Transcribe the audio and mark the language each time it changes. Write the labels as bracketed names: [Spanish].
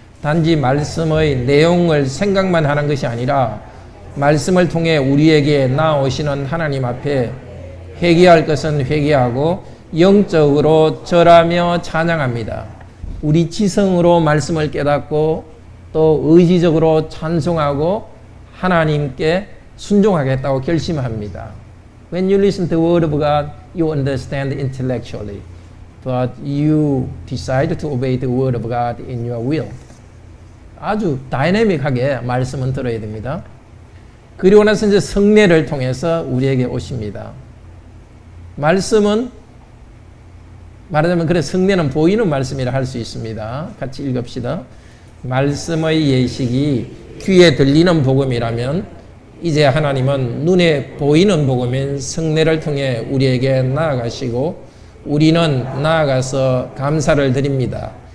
[Korean] 단지 말씀의 내용을 생각만 하는 것이 아니라 말씀을 통해 우리에게 나오시는 하나님 앞에 회개할 것은 회개하고 영적으로 절하며 찬양합니다. 우리 지성으로 말씀을 깨닫고 또 의지적으로 찬송하고 하나님께 순종하겠다고 결심합니다. [English] When you listen to the word of God, you understand intellectually, but you decide to obey the word of God in your will. [Korean] 아주 다이내믹하게 말씀은 들어야 됩니다. 그리고 나서 이제 성례를 통해서 우리에게 오십니다. 말씀은 말하자면 그래 성례는 보이는 말씀이라 할 수 있습니다. 같이 읽읍시다. 말씀의 예식이 귀에 들리는 복음이라면 이제 하나님은 눈에 보이는 복음인 성례를 통해 우리에게 나아가시고 우리는 나아가서 감사를 드립니다.